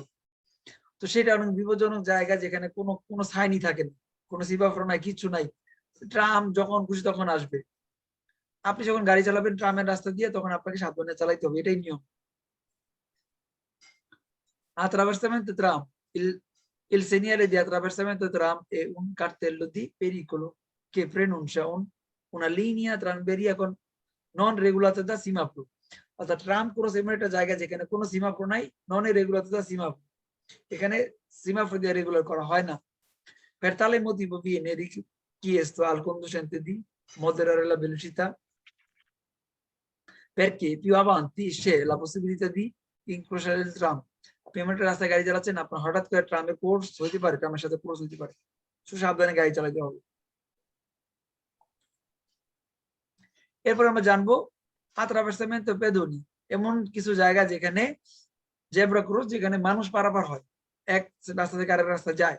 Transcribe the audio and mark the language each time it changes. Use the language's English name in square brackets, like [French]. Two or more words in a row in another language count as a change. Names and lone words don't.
[Bangla] তো সেটা অনেক বিপজ্জনক জায়গা, যেখানে কোনো সাইনই থাকে না, কোনো সিমাফোর নাই, কিছু নাই। ট্রাম যখন খুশি তখন আসবে। আপনি যখন গাড়ি চালাবেন ট্রামের রাস্তা দিয়ে, তখন আপনাকে সাবধানে চালাইতে হবে, এটাই নিয়ম। [Italian] Attraversamento tram. Il segnale di attraversamento tram è un cartello di pericolo che preannuncia una linea tranviaria con non regolata da semaforo। [Bangla] অর্থাৎ ট্রাম ক্রস এমন একটা জায়গা যেখানে কোনো সিমাফোর নাই, [Italian] non regolata da semaforo, [Bangla] এখানে সিমাফোর দিয়ে রেগুলার করা হয় না। [Italian] Per tale motivo viene richiesto al conducente di moderare la velocità, perché più avanti c'è la possibilità di incrociare il tram। [Bangla] আপনি এমন একটা রাস্তায় গাড়ি চালাচ্ছেন, আপনার হঠাৎ করে ট্রামের কোর্স হইতে পারে, ট্রামের সাথে কোর্স হইতে পারে, সাবধানে গাড়ি চালাতে হবে। এরপর আমরা জানবো [Italian] attraversamento pedoni, [Bangla] এমন কিছু জায়গা যেখানে জেব্রা ক্রস, যেখানে মানুষ পারাপার হয়, এক রাস্তা থেকে আরেক রাস্তা যায়।